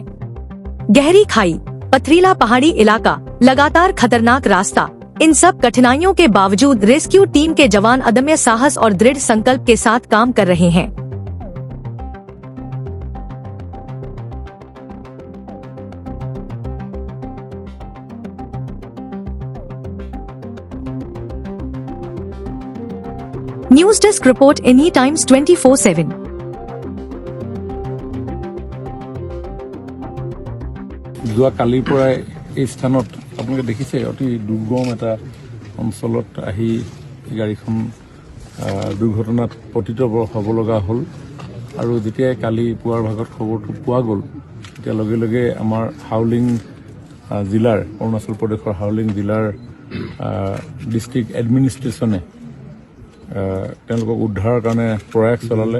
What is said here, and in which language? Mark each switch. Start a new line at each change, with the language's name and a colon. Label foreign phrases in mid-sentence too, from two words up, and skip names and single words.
Hindi: गहरी खाई, पथरीला पहाड़ी इलाका, लगातार खतरनाक रास्ता, इन सब कठिनाइयों के बावजूद रेस्क्यू टीम के जवान अदम्य साहस और दृढ़ संकल्प के साथ काम कर रहे हैं।
English: News desk report Any Times 24/7.
Assamese: যোৱা কালিৰ পৰাই এই স্থানত আপোনালোকে দেখিছে অতি দুৰ্গম এটা অঞ্চলত আহি গাড়ীখন দুৰ্ঘটনাত পতিত হ'ব লগা হ'ল আৰু যেতিয়া কালি পুৱাৰ ভাগত খবৰটো পোৱা গ'ল তেতিয়া লগে লগে আমাৰ হাউলিং জিলাৰ অৰুণাচল প্ৰদেশৰ হাউলিং জিলাৰ
English: district administrationএ
Assamese: তেওঁলোকক উদ্ধাৰৰ কাৰণে প্ৰয়াস চলালে।